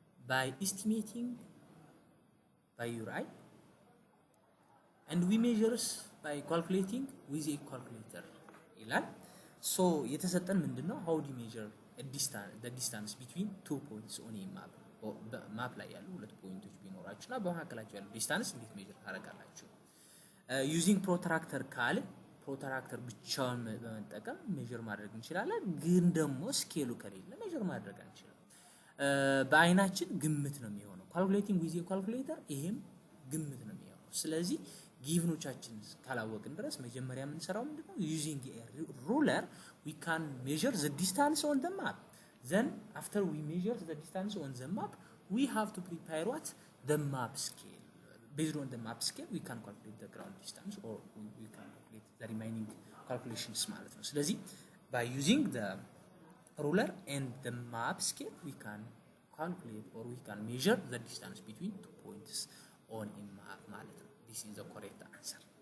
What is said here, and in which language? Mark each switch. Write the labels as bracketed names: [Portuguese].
[English] by estimating by your eye, and we measures by calculating with a calculator [Amharic] ይላል። so የተሰጠን ምንድነው? [English] how do you measure the distance between 2 points on a map? [Amharic] ማፕ ላይ ያሉ ሁለት ፖይንቶች ቢኖራችሁና በመካከላቸው ያለው ዲስታንስ እንዴት ሜዠር ታደርጋላችሁ? ዩዚንግ ፕሮትራክተር ካለ ፕሮትራክተር ብቻውን በመጠቀም ሜዠር ማድረግ እንችላለን። ግን ደግሞ ስኬሉ ከሌለ ሜዠር ማድረግ አንችልም። በአይናችን ግምት ነው የሚሆነው። ካልኩሌቲንግ ዊዝ ካልኩሌተር ይሄም ግምት ነው የሚሆነው። ስለዚህ ጊቭኖቻችን ካላወቅን ድረስ መጀመሪያ የምንሰራው ምንድነው? [English] ዩዚንግ ሩለር we can measure the distance on the map. Then after we measure the distance on the map we have to prepare what? The map scale. Based on the map scale, we can calculate the ground distance, or we can calculate the remaining calculations [Amharic] ማለት ነው። [English] ስለዚህ by using the ruler and the map scale, we can calculate or we can measure the distance between 2 points on a map ማለት ነው። This is the correct answer.